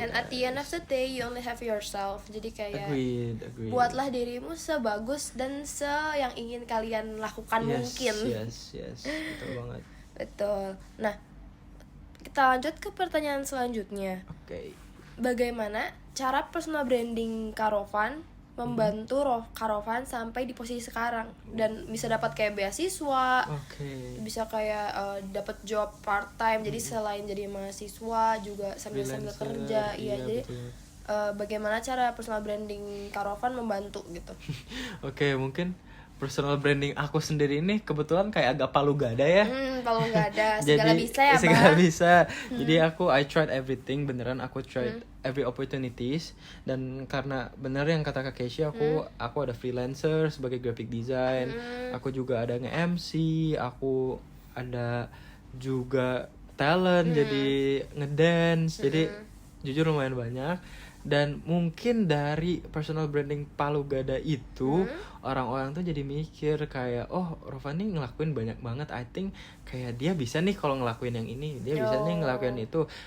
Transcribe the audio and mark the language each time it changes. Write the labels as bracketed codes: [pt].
[en] And at the end of the day, you only have yourself. [id] Jadi kayak [en] agreed. [id] buatlah dirimu sebagus dan yang ingin kalian lakukan mungkin. [en] Yes, [id] betul banget. Betul. Nah, kita lanjut ke pertanyaan selanjutnya. Oke. Bagaimana cara personal branding Kak Rovan membantu Kak Rovan sampai di posisi sekarang, dan bisa dapat kayak beasiswa, bisa kayak dapat job part time, jadi selain jadi mahasiswa juga sambil kerja. Iya, jadi bagaimana cara personal branding Kak Rovan membantu gitu? Oke, mungkin personal branding aku sendiri ini kebetulan kayak agak palu gada ya. Palu gada, segala bisa ya, Bang. Segala bisa. Jadi [en] I tried everything, [id] beneran aku [en] tried every opportunities. [id] Dan karena bener yang kata Kak Keisha, aku ada freelancer sebagai graphic design. Aku juga ada nge-MC, aku ada juga talent jadi ngedance. Jadi jujur lumayan banyak. Dan mungkin dari personal branding palu gada itu orang-orang tuh jadi mikir kayak Rovan nih ngelakuin banyak banget, [en] I think [id] kayak dia bisa nih kalau ngelakuin yang ini, dia bisa nih ngelakuin itu.